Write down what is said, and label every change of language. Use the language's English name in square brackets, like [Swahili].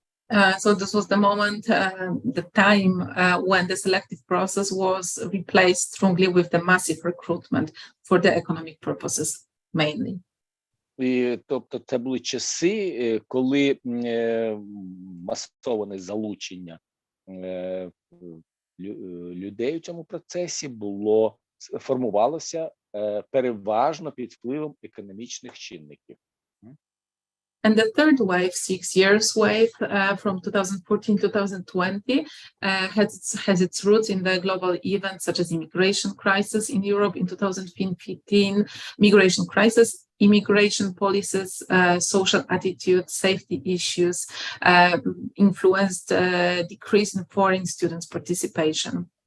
[English] So this was the moment, the time when the selective process was replaced strongly with the massive recruitment for the economic purposes mainly. [Ukrainian] Тобто це були часи, коли масоване залучення людей у цьому процесі формувалося переважно під впливом економічних чинників. [English] And the third wave, 6 years wave, from 2014-2020, has its roots in the global events such as immigration crisis in Europe in 2015, migration crisis, immigration policies, social attitude, safety issues, influenced decrease in foreign students' participation.